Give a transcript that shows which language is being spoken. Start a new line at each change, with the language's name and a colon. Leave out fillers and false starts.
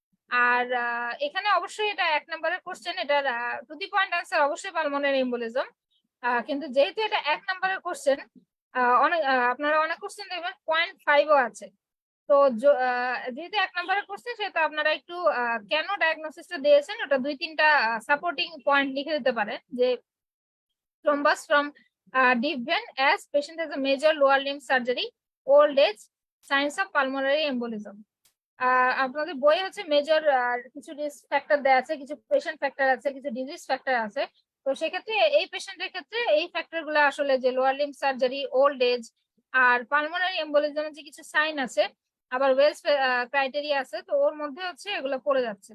Bangla: আর এখানে অবশ্যই এটা 1 নম্বরের কোশ্চেন, এটার টু দি পয়েন্ট আনসার অবশ্যই পালমোনারি এম্বোলিজম। কিন্তু যেহেতু এটা 1 নম্বরের কোশ্চেন, অনেক আপনারা অনেক কোশ্চেন দেখবেন 0.5ও আছে। তো যেহেতু 1 নম্বরের কোশ্চেন, সেহেতু আপনারা একটু কেন ডায়াগনোসিসটা দিয়েছেন ওটা 2-3টা সাপোর্টিং পয়েন্ট লিখে দিতে পারেন।
English: যে thrombus from deep vein as patient has a major lower limb surgery, old age, signs of pulmonary embolism.
Bangla: আপনাদের বই হচ্ছে মেজর কিছু রিস্ক ফ্যাক্টর দেওয়া আছে, কিছু পেশেন্ট ফ্যাক্টর আছে, কিছু ডিজিজ ফ্যাক্টর আছে। তো সেক্ষেত্রে এই পেশেন্টের ক্ষেত্রে এই ফ্যাক্টর গুলো আসলে যে lower limb surgery, old age আর পালমোনারি এম্বোলিজমের যে কিছু সাইন আছে, আবার ওয়েলস ক্রাইটেরিয়া আছে, তো ওর মধ্যে হচ্ছে এগুলো পড়ে যাচ্ছে।